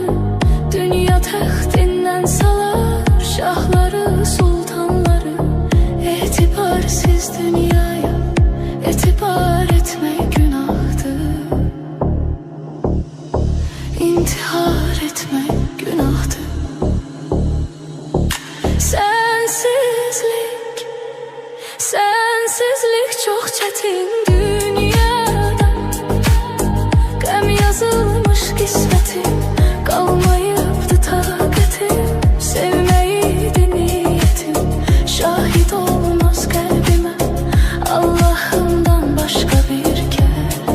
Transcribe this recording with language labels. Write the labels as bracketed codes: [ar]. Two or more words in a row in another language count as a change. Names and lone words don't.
[az] Dünya taxtinden salar şahları sultanları, etibarsiz dünyaya etibar etmek günahtır, intihar etmek günahtır. [tr] Sensizlik çok çetin dünyada, [az] gəm yazılmış qismətim, qalmayıbdı taqətim, sevməyiydi niyyətim, şahid olmaz qəlbimə Allahımdan başqa bir kəs.